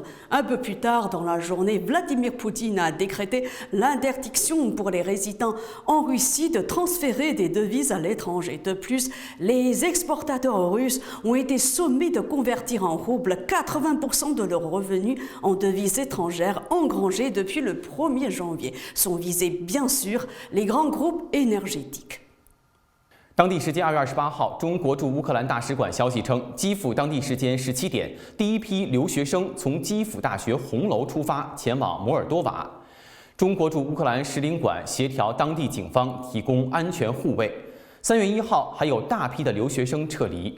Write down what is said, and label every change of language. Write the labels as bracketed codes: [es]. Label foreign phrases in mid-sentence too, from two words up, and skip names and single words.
[fr] Un peu plus tard dans la journée, Vladimir Poutine a décrété l'interdiction pour les résidents en Russie de transférer des devises à l'étranger. De plus, les exportateurs russes ont été sommés de convertir en roubles 80% de leurs revenus en devises étrangères engrangés depuis le 1er janvier. Sont visés bien sûr les grands groupes énergétiques. [zh] 当地时间2月28号，中国驻乌克兰大使馆消息称，基辅当地时间17点，第一批留学生从基辅大学红楼出发，前往摩尔多瓦。中国驻乌克兰使领馆协调当地警方提供安全护卫。3月1号，还有大批的留学生撤离。